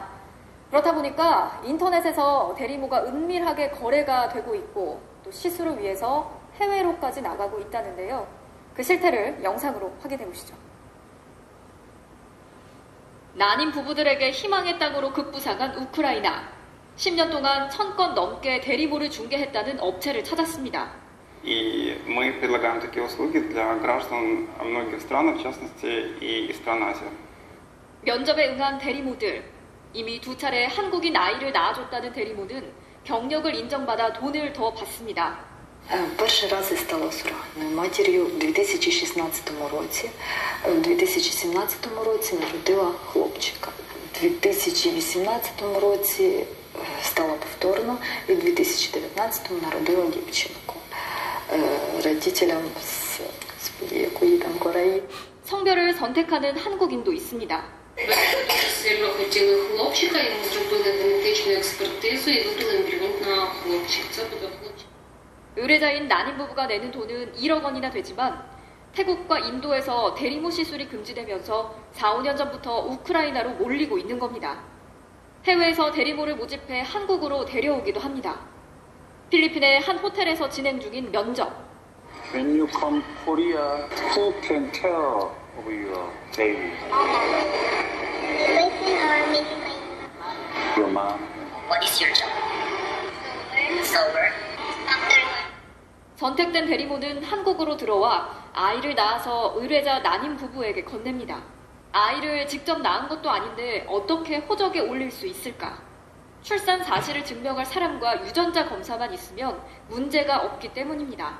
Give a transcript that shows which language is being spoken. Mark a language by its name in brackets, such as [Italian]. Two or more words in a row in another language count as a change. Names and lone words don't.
[Korean] 그렇다 보니까 인터넷에서 대리모가 은밀하게 거래가 되고 있고 또 시술을 위해서 해외로까지 나가고 있다는데요. 그 실태를 영상으로 확인해 보시죠. 난임 부부들에게 희망의 땅으로 급부상한 우크라이나. 10년 동안 1000건 넘게 대리모를 중개했다는 업체를 찾았습니다. [Russian] И мы предлагаем такие услуги для граждан многих стран, в частности и стран Азии. [Korean] 면접에 응한 대리모들. 이미 2차례 한국인 아이를 낳아줬다는 대리모는 경력을 인정받아 돈을 더 받습니다. [Ukrainian] Перший раз я стала сурогатною матір'ю в 2016 році. В 2017 році народила хлопчика. В 2018 році стала повторно і в 2019 народила дівчинку. родителям з якої там Кореї. [Korean] 성별을 선택하는 한국인도 있습니다. [Ukrainian] Дуже сильно хотіли хлопчика, йому зробили генетичну експертизу і вибрали ембріон на хлопчик. Це буде хлопчик. [Korean] 의뢰자인 난임 부부가 내는 돈은 1억 원이나 되지만 태국과 인도에서 대리모 시술이 금지되면서 4, 5년 전부터 우크라이나로 몰리고 있는 겁니다. 해외에서 대리모를 모집해 한국으로 데려오기도 합니다. 필리핀의 한 호텔에서 진행 중인 면접. [English] When you come Korea, who can care of your baby? Your mom. What is your job? Sober. [Korean] 선택된 대리모는 한국으로 들어와 아이를 낳아서 의뢰자 난임 부부에게 건넵니다. 아이를 직접 낳은 것도 아닌데 어떻게 호적에 올릴 수 있을까? 출산 사실을 증명할 사람과 유전자 검사만 있으면 문제가 없기 때문입니다.